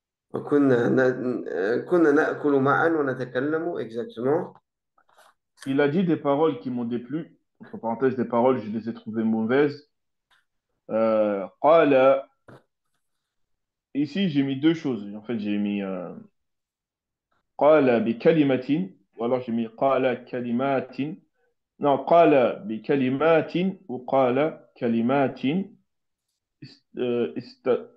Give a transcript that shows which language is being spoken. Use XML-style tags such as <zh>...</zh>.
<ar>كنا نأكل معا ونتكلم</ar> <fr>exactement. Il a dit des paroles qui m'ont déplu. Entre parenthèses, des paroles, je les ai trouvées mauvaises.</fr> <ar>قال,</ar> <fr>ici, j'ai mis deux choses. En fait, j'ai mis</fr> <ar>قال بكلمة,</ar> <fr>ou alors j'ai mis</fr> <ar>قال كلمات.</ar> <fr>Non,</fr> <ar>قال بكلمات</ar> <fr>ou</fr> <ar>قال كلمات است...</ar>